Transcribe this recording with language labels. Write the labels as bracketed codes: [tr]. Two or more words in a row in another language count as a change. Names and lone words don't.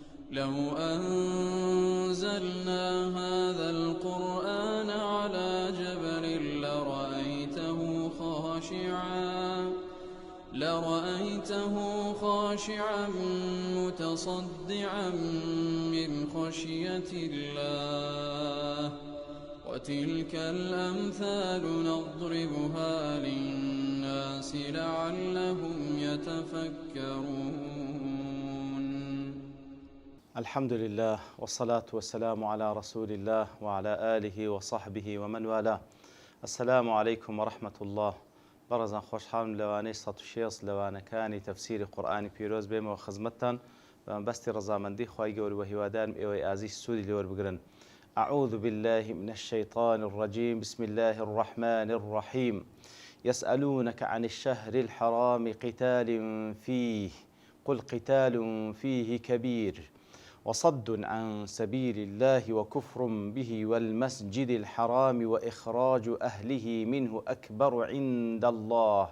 [ar] لو أنزلنا هذا القرآن على جبل لرأيته خاشعا متصدعا من خشية الله وتلك الأمثال نضربها للناس لعلهم يتفكرون. الحمد لله والصلاة والسلام على رسول الله وعلى آله وصحبه ومن والاه. السلام عليكم ورحمة الله. [ckb] بەڕێزان خۆشحاڵم لەوانەی 106 لەوانەکانی تەفسیری قورئانی پیرۆز بێمەوە خزمەتتان بەستی ڕەزامەندی خوای گەورە و هیوادارم ئێوەی ئازیز سوودی لێوەربگرن. [ar] أعوذ بالله من الشيطان الرجيم. بسم الله الرحمن الرحيم. يسألونك عن الشهر الحرام قتال فيه قل قتال فيه كبير وصد عن سبيل الله وكفر به والمسجد الحرام وإخراج أهله منه أكبر عند الله